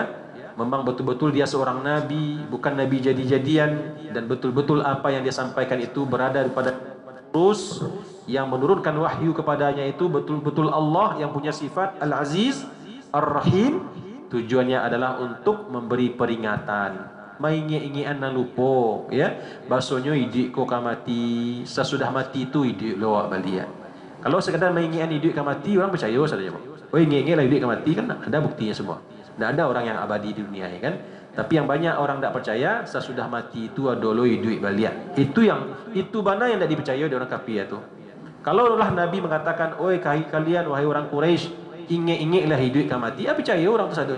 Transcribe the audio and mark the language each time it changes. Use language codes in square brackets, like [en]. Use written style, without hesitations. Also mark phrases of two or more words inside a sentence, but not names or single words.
[id] Memang betul-betul dia seorang Nabi, bukan Nabi jadi-jadian, dan betul-betul apa yang dia sampaikan itu berada pada terus yang menurunkan wahyu kepadanya itu betul-betul Allah yang punya sifat Al-Aziz Ar-Rahim. Tujuannya adalah untuk memberi peringatan. [min] Maingi-ingian nan lupo ya, basonyo idik ko kamati, [id] sesudah mati itu [min] idik lo balian. [id] Kalau sekadar [min] maingi-ingian idik kamati, [id] orang percaya saja. [min] Oh ingi-ingi lah idik kamati, [id] kan ada buktinya semua. Tidak ada orang yang abadi di dunia ya kan. Tapi yang banyak orang tidak percaya sesudah mati itu [min] adolo idik balian. [id] Itu mana yang tidak dipercaya oleh orang kafir itu. Kalau Allah Nabi mengatakan, oi kalian wahai orang Quraisy, [min] ingi-ingi lah hidup kamati, [id] percaya orang itu [min] sadonya.